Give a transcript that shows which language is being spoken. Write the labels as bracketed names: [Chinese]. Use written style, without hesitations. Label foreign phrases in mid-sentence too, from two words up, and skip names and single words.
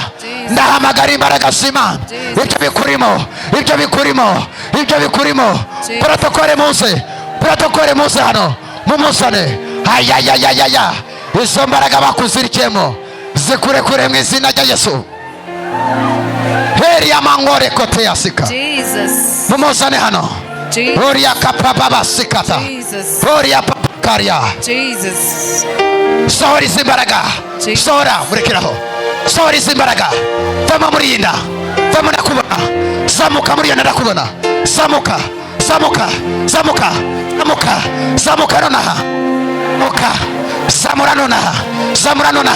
[Kinyarwanda] Ndahamagara imbaraga z'Imana. Ibyo bikurimo, ibyo bikurimo, ibyo bikurimo. Protokole muze, protokole muze hano, mumuzane. Ayayayayaya. Izo mbaraga bakuzirikiyemo zikurekure mu izina rya Yesu. Heri ya mangore kote ya sika. Jesus. Mumuzane hano. Jesus. Oria kapababa sikata. Jesus. Oria papakaria. Jesus. Sohora izi mbaraga. Jesus. Sohora murekeraho. Sohora izi mbaraga. Vama muri iyi nda, vama ndakubona. Zamuka muri iyo nda ndakubona. Zamuka, zamuka, zamuka, zamuka, zamuka nonaha. Zamuka, zamura nonaha, zamura nonaha.